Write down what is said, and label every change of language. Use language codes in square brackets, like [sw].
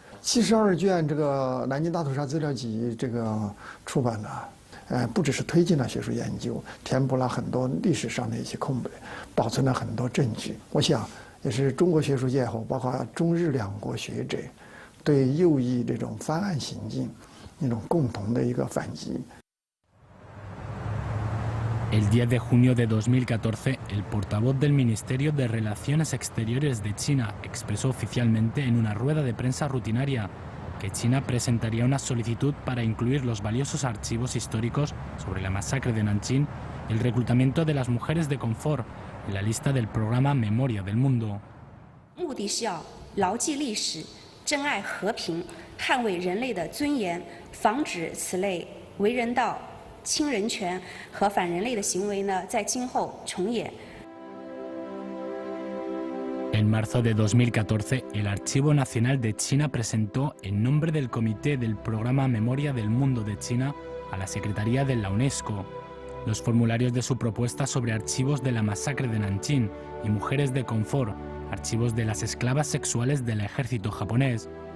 [zh] 72卷这个南京大屠杀资料集这个出版了，不只是推进了学术研究，填补了很多历史上的一些空白，保存了很多证据。我想也是中国学术界后，包括中日两国学者对右翼这种翻案行径一种共同的一个反击。 [es] El 10 de junio de 2014, el portavoz del Ministerio de Relaciones Exteriores de China expresó oficialmente en una rueda de prensa rutinaria que China presentaría una solicitud para incluir los valiosos archivos históricos sobre la masacre de Nanjing y el reclutamiento de las mujeres de confort en la lista del programa Memoria del Mundo. [zh] 目的是要牢记历史，珍爱和平，捍卫人类的尊严，防止此类为人道、 侵人权和反人类的行为呢，在今后重演。 [es] En marzo de 2014, el Archivo Nacional de China presentó, en nombre del Comité del Programa Memoria del Mundo de China, a la Secretaría de la UNESCO, los formularios de su propuesta sobre archivos de la masacre de Nanjing y mujeres de confort, archivos de las esclavas sexuales del ejército japonés.